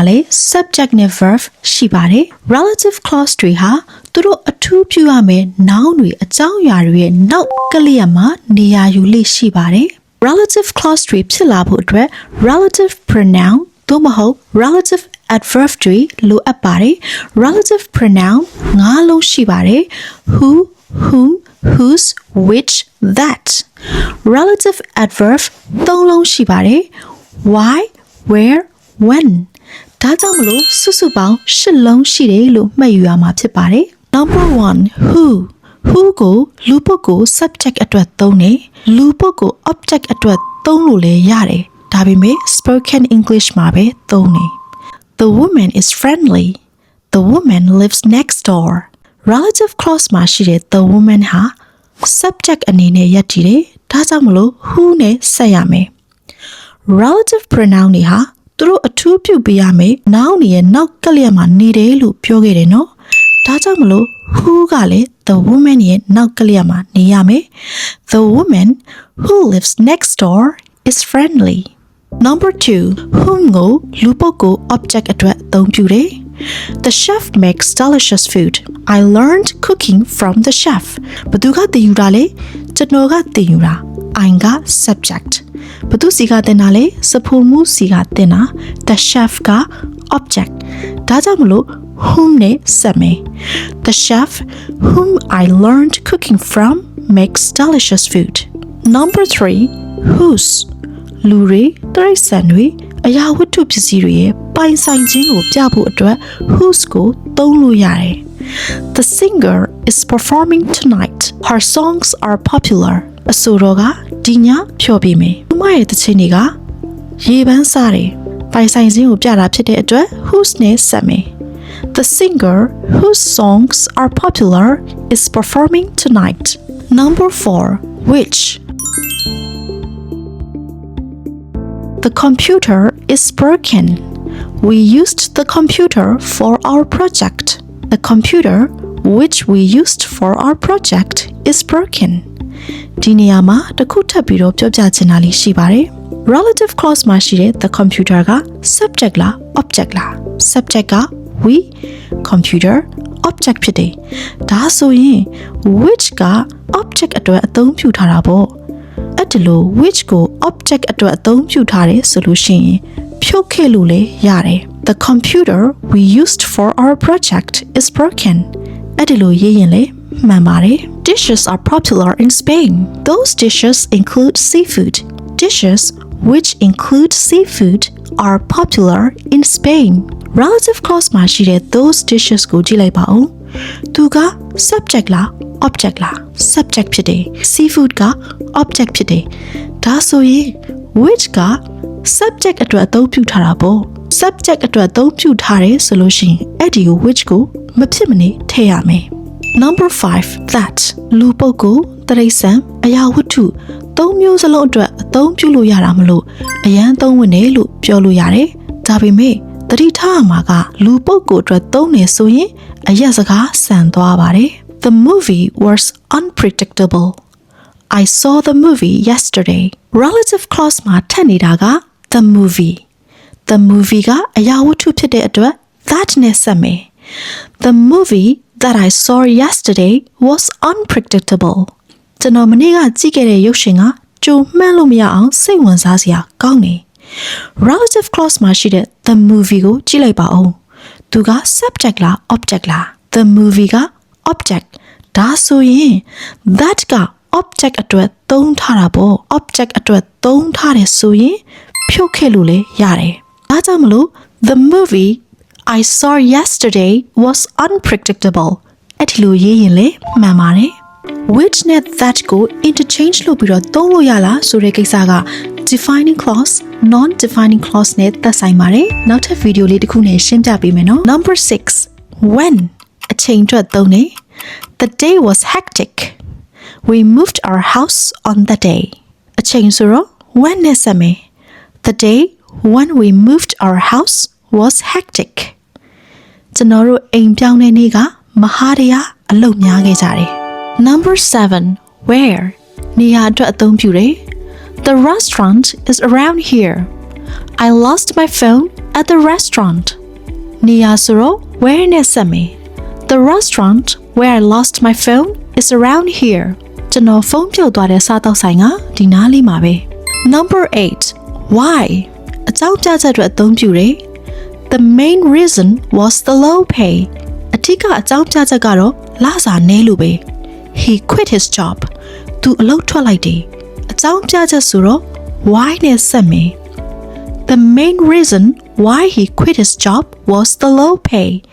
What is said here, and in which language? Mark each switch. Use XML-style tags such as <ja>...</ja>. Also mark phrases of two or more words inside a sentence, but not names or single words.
<my>လည်း subject နဲ့ verb ရှိပါတယ်</my> <en>relative clause</en> <my>တွေဟာသူတို့အထူးပြုရမယ့် noun တွေအကြောင်းအရာတွေရဲ့နောက်ကလျက်မှာနေရာယူလေ့ရှိပါတယ်</my> <en>relative clause</en> <my>တွေဖြစ်လာဖို့အတွက်</my> <en>relative pronoun</en> <my>သို့မဟုတ်</my> <en>relative adverb</en> <my>တွေလိုအပ်ပါတယ်</my> <en>relative pronoun</en> <my>၅လုံးရှိပါတယ်</my> <en>who whom whose which that relative adverb</en> <my>၃လုံးရှိပါတယ်</my> <en>why where when</en> <my>ဒါကြောင့်မလို့စုစုပေါင်း၈လုံးရှိတယ်လို့မှတ်ယူရမှာဖြစ်ပါတယ်</my> <en>number 1 who</en> <my>ကိုလူပုဂ္ဂိုလ် subject အတွက်သုံးတယ်လူပုဂ္ဂိုလ် object အတွက်သုံးလို့လည်းရတယ်ဒါပေမဲ့</my> <en>spoken English</en> <my>မှာပဲသုံးတယ်</my> <en>The woman is friendly. The woman lives next door. Relative clause</en> <my>မှာရှိတဲ့</my> <en>the woman</en> <my>ဟာ subject အနေနဲ့ရပ်တည်တယ်။ဒါကြောင့်မလို့ who နဲ့ဆက်ရမယ်။</my> <en>relative pronoun</en> <my>တွေဟာသူတို့အထူးပြုပေးရမယ်။ noun တွေရဲ့နောက်ကလျက်မှာနေတယ်လို့ပြောခဲ့တယ်နော်။ဒါကြောင့်မလို့ who ကလည်း</my> <en>the woman</en> <my>ရဲ့နောက်ကလျက်မှာနေရမယ်။</my> <en>The woman who lives next door is friendly. Number 2 whom</en> <my>ကိုလူပုဂ္ဂိုလ် object အတွက်အသုံးပြုတယ်</my> <en>The chef makes delicious food. I learned cooking from the chef.</en> <my>ဘသူကသင်ယူတာလဲကျွန်တော်ကသင်ယူတာ I က subject ဘသူစီကသင်တာလဲစဖိုမှုစီကသင်တာ</my> <en>The chef</en> <my>က object ဒါကြောင့်မလို့ whom နဲ့ဆက်မယ်</my> <en>The chef whom I learned cooking from makes delicious food. Number 3 whose</en> <my>လူတွေတရိတ်ဆန်တွေအရာဝတ္ထုပစ္စည်းတွေရဲ့ပိုင်ဆိုင်ခြင်းကိုပြဖို့အတွက် whose ကိုသုံးလို့ရတယ်</my> <en>The singer is performing tonight. Her songs are popular.</en> <my>အဆိုတော်ကဒီညဖျော်ပြမယ်။သူမရဲ့သချင်းတွေကရေပန်းစားတယ်။ပိုင်ဆိုင်ခြင်းကိုပြတာဖြစ်တဲ့အတွက် whose နဲ့ဆက်မယ်။</my> <en>The singer whose songs are popular is performing tonight. Number 4 which The computer is broken. We used the computer for our project. The computer which we used for our project is broken.</en> <my>ဒီနေရာမှာတစ်ခုထပ်ပြီးတော့ပြောပြချင်တာလေးရှိပါတယ်</my> <en>Relative clause</en> <my>မှာရှိတဲ့</my> <en>the computer</en> <my>က subject လား object လား subject က</my> <en>we computer</en> <my>object ဖြစ်တယ်ဒါဆိုရင် which က object အတွက်အသုံးပြုထားတာပေါ့အဲ့ဒီလို which ကို object အတွက်အသုံးပြုထားတယ်ဆိုလို့ရှိရင်ဖြုတ်ခဲ့လို့လည်းရတယ်</my> <en>The computer we used for our project is broken</en> <my>အဲ့ဒီလိုရေးရင်လည်းမှန်ပါတယ်</my> <en>Dishes are popular in Spain. Those dishes include seafood. Dishes which include seafood are popular in Spain. Relative clause</en> <my>မှာရှိတဲ့</my> <en>those dishes</en> <my>ကိုကြည့်လိုက်ပါဦးသူက subject လား object လား subject ဖြစ်တယ် seafood က object ဖြစ်တယ်ဒါဆိုရင် which က subject အတွက်အသုံးပြုထားတာပေါ့ subject အတွက်အသုံးပြုထားတယ်ဆိုလို့ရှိရင်အဲ့ဒီကို which ကိုမဖြစ်မနေထည့်ရမယ်</my> <en>Number 5 that</en> <my>လူပုဂ္ဂိုလ်တရိတ်ဆန်အရာဝတ္ထုသုံးမျိုးစလုံးအတွက်အသုံးပြုလို့ရတာမလို့အရန်သုံးဝင်တယ်လို့ပြောလို့ရတယ်ဒါပေမဲ့တတိထားရမှာကလူပုဂ္ဂိုလ်အတွက်သုံးနေဆိုရင်အရက်စကားဆန်သွားပါတယ်</my> <en>The movie was unpredictable. I saw the movie yesterday. Relative clause</en> <my>မှာထပ်နေတာက</my> <en>the movie. The movie</en> <my>ကအရာဝတ္ထုဖြစ်တဲ့အတွက် that နဲ့ဆက်မယ်</my> <en>The movie that I saw yesterday was unpredictable.</en> <my>ကျွန်တော်မနေ့ကကြည့်ခဲ့တဲ့ရုပ်ရှင်ကကြိုမှန်းလို့မရအောင်စိတ်ဝင်စားစရာကောင်းနေ</my> <en>Relative clause</en> <my>မှာရှိတဲ့</my> <en>the movie</en> <my>ကိုကြည့်လိုက်ပါဦးသူက subject လား object လား</my> <en>The movie</en> <my>က object ဒါဆိုရင် that က object အတွက် သုံးထားတာပေါ့ object အတွက်သုံးထားတယ်ဆိုရင်ဖြုတ်ခဲ့လို့လည်းရတယ်ဒါကြောင့်မလို့</my> <en>The movie I saw yesterday was unpredictable</en> <my>အဲ့ဒီလိုရေးရင်လည်းမှန်ပါတယ် which နဲ့ that ကို interchange လုပ်ပြီးတော့သုံးလို့ရလားဆိုတဲ့ကိစ္စက</my> <en>defining clause non-defining clause</en> <my>နဲ့သက်ဆိုင်ပါတယ်နောက်ထပ်ဗီဒီယိုလေးတစ်ခုနဲ့ရှင်းပြပေးမယ်နော် Number</my> <en>6 when</en> <my>အချိန်အတွက်သုံးနေ</my> <en>The day was hectic We moved our house on the day</en> <my>အချိန်ဆိုတော့</my> <en>when</en> <my>နဲ့ဆက်မယ်</my> <en>The day when we moved our house was hectic</en> <my>ကျွန်တော်တို့အိမ်ပြောင်းတဲ့ နေ့ကမဟာတရားအလုပ်များခဲ့ကြတယ်</my> <en>Number 7 where</en> <my>နေရာအတွက်အသုံးပြုတယ်</my> <en>The restaurant is around here I lost my phone at the</en> <my>restaurant နေရာဆိုတော့ where နဲ့ဆက်မယ်</my> <en>The restaurant where I lost my phone is around here</en> <my>ကျွန်တော်ဖုန်းပြု တ်သွားတဲ့စားတောက်ဆိုင်ကဒီနားလေးမှာပဲ</my> <en>Number 8 why</en> <my>အကြောင်းပြချက်အတွက်အသုံးပြုတယ်</my> <en>The main reason was the low pay</en> <my>အထူးကအကြောင်းပြချက်ကတော့လစာနည်းလို့ပဲ</my> <en>He quit his job</en> <my>သူအလုပ်ထွက်လိုက်တယ်အကြောင်းပြချက်ဆိုတော့ why နဲ့ဆက်မယ်</my> <en>The main reason why he quit his job was the low pay</en>